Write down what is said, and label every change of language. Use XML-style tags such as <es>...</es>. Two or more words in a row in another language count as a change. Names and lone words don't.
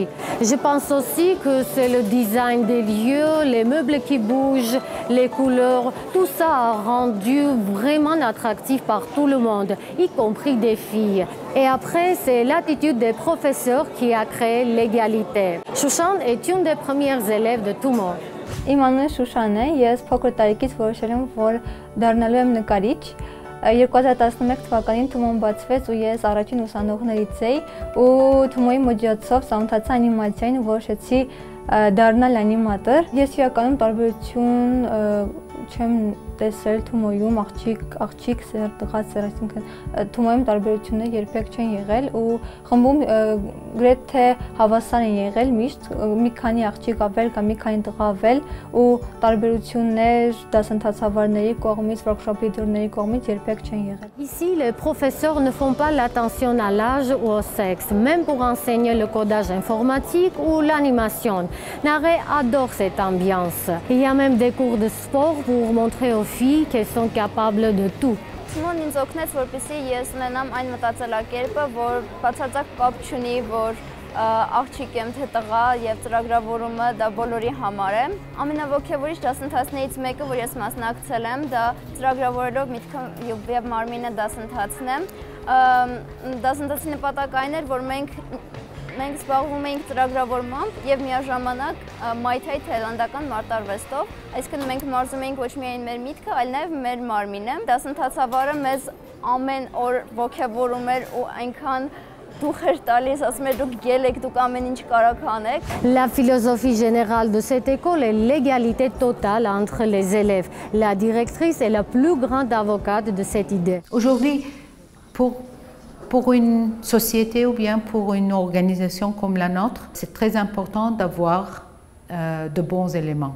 <fr>Je pense aussi que c'est le design des lieux, les meubles qui bougent, les couleurs, tout ça a rendu vraiment attractif par tout le monde, y compris des filles. Et après, c'est l'attitude des professeurs qui a créé l'égalité. Shushan est une des premières élèves de Toumo.</fr> <hy>Իմ անունը Շուշան է, ես փոքր տարիքից որոշել եմ, որ դառնալու եմ նկարիչ։ 2011 թվականին Թումոն բացվեց ու ես առաջին ուսանողներից էի ու Թումոյի միջոցով ծանոթացա անիմացիային ու որոշեցի դառնալ անիմատոր։ Ես իրականում տարբերություն չեմ տեսել Թումոյում աղջիկ սեր, տղա սեր, այսինքն Թումոյում տարբերությունները երբեք չեն եղել ու խմբում գրեթե հավասար են եղել միշտ մի քանի աղջիկ ավել կամ մի քանի տղա ավել ու տարբերություններ դասընթացավարների կողմից,</hy> <en>workshop leader-</en> <hy>ների կողմից երբեք չեն եղել։</hy> <fr>Ici, les professeurs ne font pas l'attention à l'âge ou au sexe, même pour enseigner le codage informatique ou l'animation. Naré adore cette ambiance. Il y a même des cours de sport pour montrer aux filles qu'elles sont capables de tout.</fr> <hy>Թումոն ինձ օգնեց, որպեսզի ես ունենամ այն մտածելակերպը, որ բացարձակ կապ չունի, որ աղջիկ եմ թե տղա եւ ծրագրավորումը դա բոլորի համար է։ Ամենաոգևորիչ դասընթացներից մեկը, որ ես մասնակցել եմ, դա ծրագրավորելով միտքը եւ մարմինը դասընթացն է։ Դասընթացի նպատակը այն էր, որ մենք զբաղվում էինք ծրագրավորմամբ եւ միաժամանակ մայթայի թաիլանդական մարտարվեստով, այսինքն մենք մարզում էինք ոչ միայն մեր միտքը, այլ նաեւ մեր մարմինը։ Դասընթացավարը մեզ ամեն օր ոգևորում էր ու այնքան դուխ էր տալիս, ասում էր դուք գել եք, դուք ամեն ինչ կարող անեք։</hy> <fr>La philosophie générale de cette école est l'égalité totale entre les élèves. La directrice est la plus grande avocate de cette idée. Aujourd'hui, pour une société ou bien pour une organisation comme la nôtre, c'est très important d'avoir de bons éléments.</fr>